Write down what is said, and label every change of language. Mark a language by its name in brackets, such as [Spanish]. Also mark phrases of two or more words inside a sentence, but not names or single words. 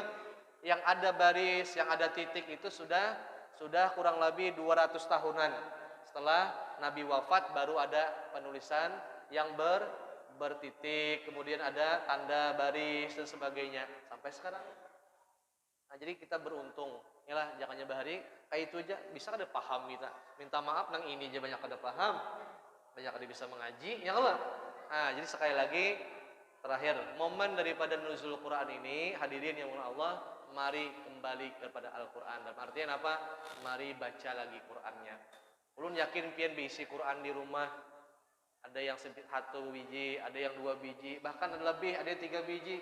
[Indonesian] Yang ada baris, yang ada titik itu sudah kurang lebih 200 tahunan. Setelah Nabi wafat baru ada penulisan yang bertitik, kemudian ada tanda baris dan sebagainya sampai sekarang. Nah, jadi kita beruntung. [Banjar] Inilah jangannya bahari kayak itu aja bisa kada paham kita. Minta maaf nang ini aja banyak kada paham. Banyak kada bisa mengaji, [Arabic] ya Allah. [Indonesian] Nah, jadi sekali lagi terakhir, momen daripada nuzul Quran ini, hadirin yang Allah, mari kembali kepada Al-Quran. Dan artinya apa? [Banjar] Mari baca lagi Qurannya. Ulun yakin pian bisi Quran di rumah. [Indonesian] Ada yang 1 biji, ada yang 2 biji, bahkan ada lebih, ada yang 3 biji.